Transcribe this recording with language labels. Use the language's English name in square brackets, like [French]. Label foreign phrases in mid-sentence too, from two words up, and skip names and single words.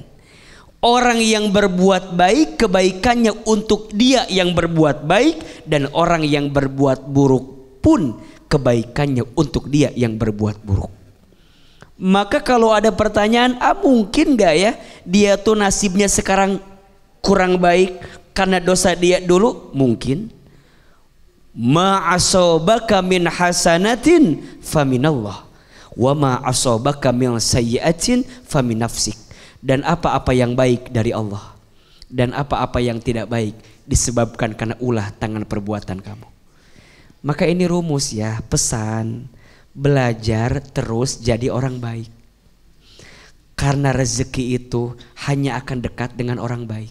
[Indonesian] Orang yang berbuat baik kebaikannya untuk dia yang berbuat baik, dan orang yang berbuat buruk pun kebaikannya untuk dia yang berbuat buruk. Maka kalau ada pertanyaan, mungkin gak ya dia tuh nasibnya sekarang kurang baik karena dosa dia dulu? Mungkin. [Arabic] ما أصابك من حسنة فمن الله وما أصابك من سيئة فمن نفسك. [Indonesian] Dan apa-apa yang baik dari Allah dan apa-apa yang tidak baik disebabkan karena ulah tangan perbuatan kamu. Maka ini rumus ya, pesan, belajar terus jadi orang baik. Karena rezeki itu hanya akan dekat dengan orang baik.